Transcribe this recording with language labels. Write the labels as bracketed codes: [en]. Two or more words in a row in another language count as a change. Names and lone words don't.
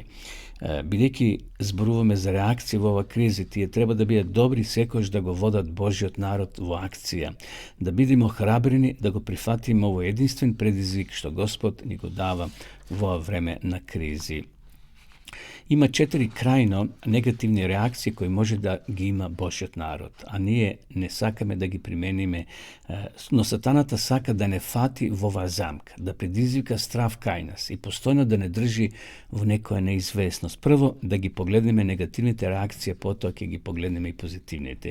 [mk] Бидејќи зборуваме за реакција во ова криза, тие треба да бидат добри секојаш да го водат Божиот народ во акција, да бидеме охрабрени да го прифатиме овој единствен предизвик што Господ ни го дава во ова време на кризи. [sr] Ima 4 krajno negativne reakcije koje može da [mk] ги има Божиот народ, а ние не сакаме да ги примениме. Но сатаната сака да не фати во оваа замка, да предизвика страв кај нас и постојно да не држи во некоја неизвестност. Прво да ги погледнеме негативните реакции, потоа ќе ги погледнеме и позитивните.